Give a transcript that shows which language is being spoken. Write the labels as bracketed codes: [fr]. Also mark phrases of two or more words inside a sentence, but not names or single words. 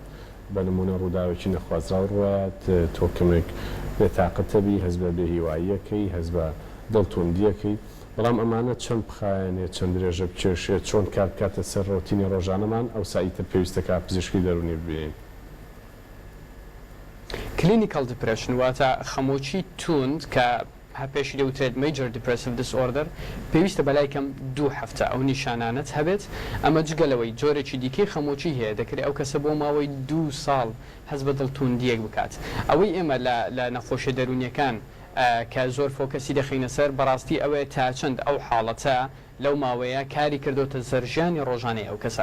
[ckb] بە نمونە ڕووداوێکی نەخوازرا ڕوات، تۆ کەمێک بێتاقەتەبی، هەست بە بێهیواییەکەی، هەست بە دڵتوندیەکەی، بەڵام ئەمانە چەند بخایەنێت، چەند درێژە بچێشێت، چۆن کار بکاتە سەر ڕۆتینی ڕۆژانەمان ئەو سایتە پێویستەکە پزیشکی دەرونی ببینین. [en] clinical depression [ckb] واتە خەمۆکی توند کە پێشی دەوترێت [en] major depressive disorder [ckb] پێویستە بەلای کەم 2 هەفتە ئەو نیشانانت هەبێت. ئەمە جگەلەوەی جۆرێکی دیکەی خەمۆکی هەیە دەکرێت ئەو کەسە بۆ ماوەی 2 ساڵ هەست بە دڵتوندیەک بکات. ئەوەی ئێمە لە نەخۆشیە دەرونیەکان کە زۆر فۆکەسی دەخینە سەر بەڕاستی ئەوەیە تا چەند ئەو حاڵەتە لەو ماوەیە کاری کردوتە سەرژیانی ڕۆژانەی ئەو کەسە.